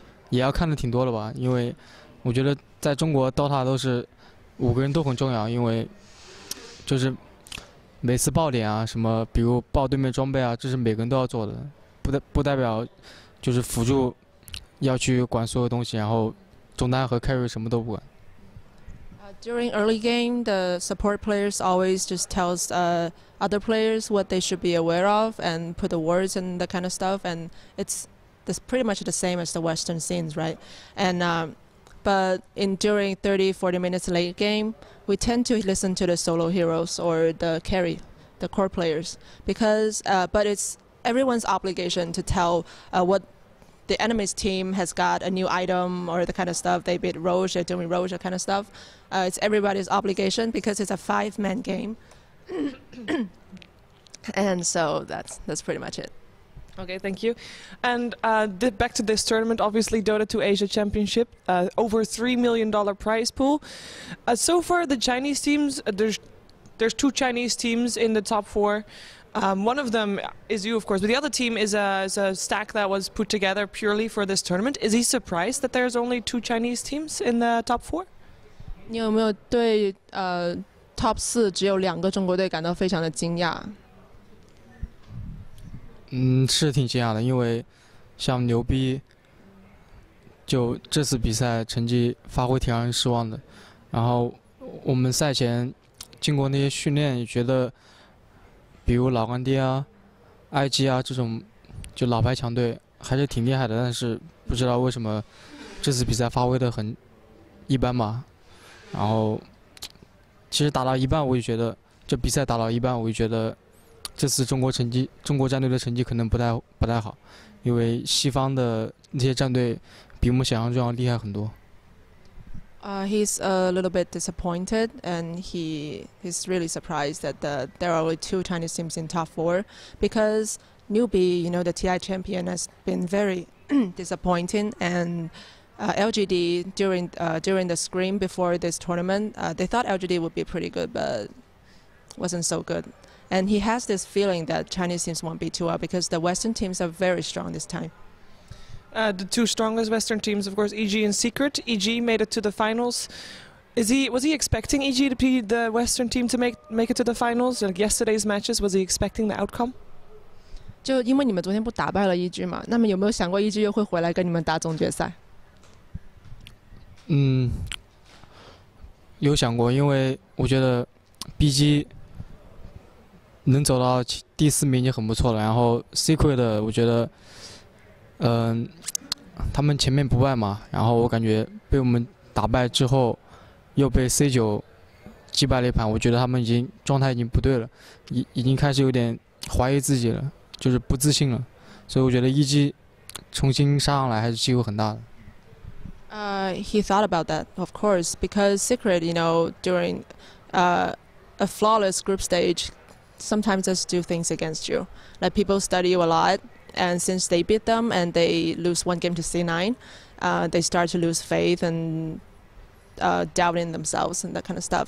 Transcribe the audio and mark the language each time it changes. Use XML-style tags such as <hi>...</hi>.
<zh>也要看的挺多的吧，因为我觉得在中国 Dota 都是5个人都很重要，因为就是每次爆点啊，什么比如爆对面装备啊，这是每个人都要做的，不代表就是辅助要去管所有东西，然后中单和 carry 什么都不管。</zh> <en>During early game, the support players always just tells other players what they should be aware of and put the words and that kind of stuff, and it's pretty much the same as the Western scenes, right? And but during 30-40 minutes late game, we tend to listen to the solo heroes or the carry, the core players, because but it's everyone's obligation to tell what the enemy's team has got a new item or the kind of stuff. They beat Roche, they're doing Roche, that kind of stuff. It's everybody's obligation because it's a 5-man game. And so that's pretty much it. Okay, thank you. And back to this tournament, obviously Dota 2 Asia Championship, over $3 million prize pool. So far, the Chinese teams, there's 2 Chinese teams in the top 4. One of them is you, of course, but the other team is a stack that was put together purely for this tournament. Is he surprised that there's only 2 Chinese teams in the top 4?</en> <zh>你有没有对top 4只有2个中国队感到非常的惊讶？是挺惊讶的，因为像牛逼，就这次比赛成绩发挥挺让人失望的。然后我们赛前经过那些训练，也觉得，比如老干爹啊、IG 啊这种就老牌强队还是挺厉害的，但是不知道为什么这次比赛发挥的很一般嘛。然后其实打到一半，我就觉得这比赛打到一半，我就觉得这次中国战队的成绩可能不太好，因为西方的那些战队比我们想象中要厉害很多。</zh> <en>He's a little bit disappointed, and he's really surprised that there are only 2 Chinese teams in top 4, because newbie, the TI champion, has been very disappointing, and LGD during the scrim before this tournament, they thought LGD would be pretty good, but wasn't so good. And he has this feeling that Chinese teams won't be too well because the Western teams are very strong this time. The 2 strongest Western teams, of course, EG and Secret. EG made it to the finals. Was he expecting EG to be the Western team to make it to the finals? Like yesterday's matches, was he expecting the outcome?</en> <zh>就因为你们昨天不打败了 EG 嘛，那么有没有想过 EG 又会回来跟你们打总决赛？有想过，因为我觉得 BG 能走到第4名已经很不错了。然后 Secret 我觉得。他们前面不败嘛，然后我感觉被我们打败之后，又被 C9击败了一盘，我觉得他们状态已经不对了，已经开始有点怀疑自己了，就是不自信了，所以我觉得EG重新杀上来还是机会很大的。</zh> <en>He thought about that, of course, because Secret, during a flawless group stage, sometimes just do things against you. Like people study you a lot. And since they beat them and they lose 1 game to C9, they start to lose faith and doubt in themselves and that kind of stuff.</en>